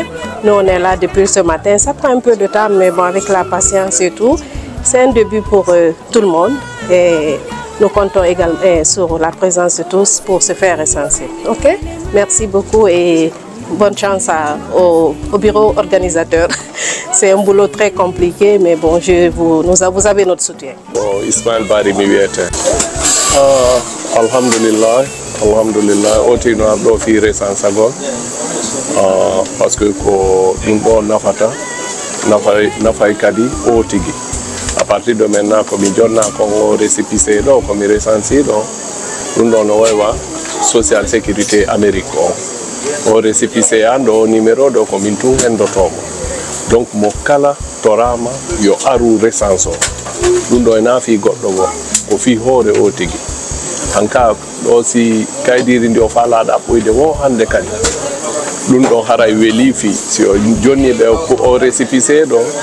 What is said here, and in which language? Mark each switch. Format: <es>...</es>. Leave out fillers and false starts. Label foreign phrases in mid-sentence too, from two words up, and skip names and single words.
<fr>Nous, on est là depuis ce matin. Ça prend un peu de temps, mais bon, avec la patience et tout, c'est un début pour tout le monde. Et nous comptons également sur la présence de tous pour se faire recenser. OK? Merci beaucoup et bonne chance au bureau organisateur. C'est un boulot très compliqué, mais bon, vous avez notre soutien. Bon,</fr> <ar>Ismaël Bari Miwiete. Alhamdulillah.</ar> <ff>Alhamdulillah, oti no abdo fi resansagol</ff> <fr>parce que</fr> <ff>ko dum do nafata nafay kadi otigi</ff> <fr>à partir de maintenant</fr> <ff>ko mi jonna ko récépissé do ko mi recensi do dum do no waywa</ff> <fr>social sécurité</fr> <ff>Amérique o récépissé ando numéro do ko min tun endotomo donc mo kala torama yo aru recenso dum do na fi goddo go ko fi hore otigi anka aussi kaydiri ndi o falada ɓoyde wo hande kadi ɗum ɗo haray weeli fi si o jonni ɓe o récépissé ɗo</ff>